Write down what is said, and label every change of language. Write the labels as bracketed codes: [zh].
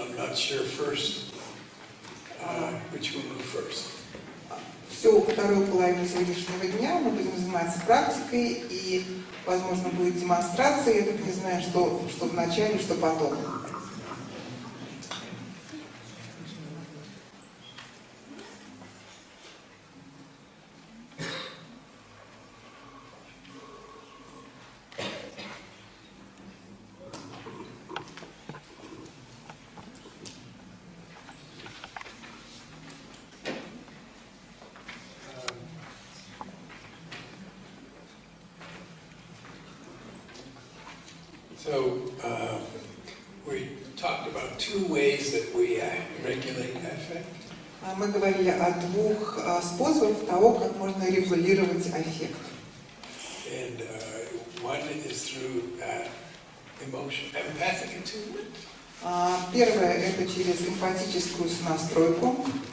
[en] I'm not sure first which will be first. [ru] Всю вторую половину сегодняшнего дня мы будем заниматься практикой, и, возможно, будет демонстрация. Я только не знаю, что в начале, что потом. [en] So we talked about two ways that we regulate affect. [ru] Мы говорили о двух способах того, как можно регулировать аффект. [en] And one is through empathic attunement. [ru] Первое – это через эмпатическую сонастройку.